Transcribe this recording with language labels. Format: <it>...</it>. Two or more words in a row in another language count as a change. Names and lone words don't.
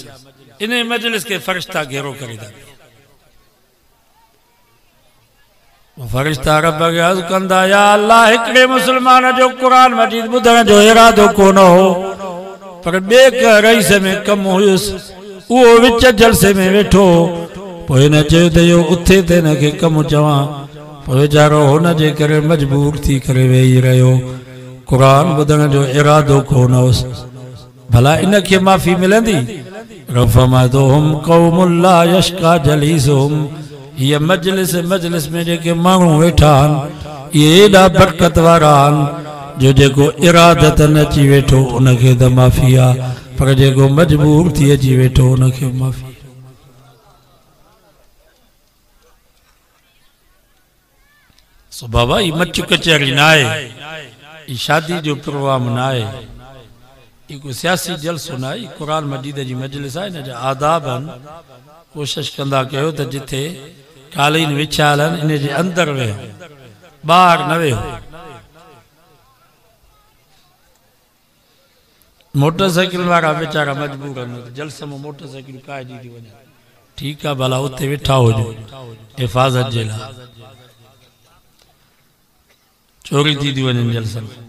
<sd>इन मजलिस के फरिश्ता घेरो करे था। फरिश्ता रब खे अर्ज़ कंदा</sd> <ar>يا الله</ar> <sd>हिकिड़े मुस्लमान जो क़ुरान मजीद ॿुधण जो इरादो कोन हो पर ॿिए रईस में कमु हुयुसि। उहो विच जलसे में वेठो। पोइ हिन चयो त इहो उथे त हिन खे कमु चवां। वीचारो हुन जे करे मजबूर थी करे वेही रहियो, कुरान ॿुधण जो इरादो कोन हुअसि। भला इनखे माफ़ी मिलंदी?</sd> <ar>رفمدهم قوم لا يشقى جليسهم,</ar> <sd>हीअ मजलिस में जेके माण्हू वेठा आहिनि इहे एॾा बरकत वारा आहिनि जो जेको इरादतन अची वेठो उनखे त माफ़ी आहे, पर जेको मजबूर थी अची वेठो उनखे माफ़ी। सो बाबा ही मच कचहरी ना है, शादी जो प्रोग्राम ना है, कोई सियासी जलसो ना है, कुरान मजीद जी मजलिस है, इन जा आदाब आहिनि। कोशिश कंदा कयो त जिथे कालीन विछायल आहिनि इन जे अंदर वेहो, ॿाहिरि न वेहो। मोटरसाइकिल वारा बेचारा मजबूर आहिनि, जलसे में मोटरसाइकिल काइजी थी वञे, ठीकु आहे भला उते वेठा हुजो हिफ़ाज़त जे लाइ, चोरी थी वञनि जलसन।</sd>